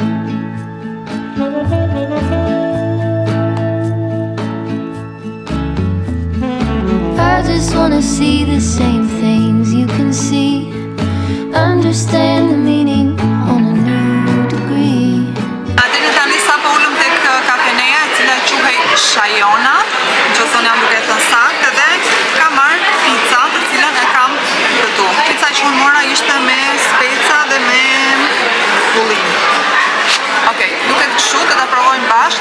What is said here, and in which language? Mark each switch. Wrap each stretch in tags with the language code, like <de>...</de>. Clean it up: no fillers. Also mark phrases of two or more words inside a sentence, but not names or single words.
<en>I just wanna see the same things you can see, understand the meaning on a new degree.</en> <sq>Deri tani sapo ulëm tek kafeneja e cila quhej Shajona, nëse jam duke thënë saktë, dhe kam marrë pica, të cilën e kam këtu. Pica që unë mora ishte me speca dhe me bullim. Okej, duket kështu, do ta provojmë bashkë.</sq>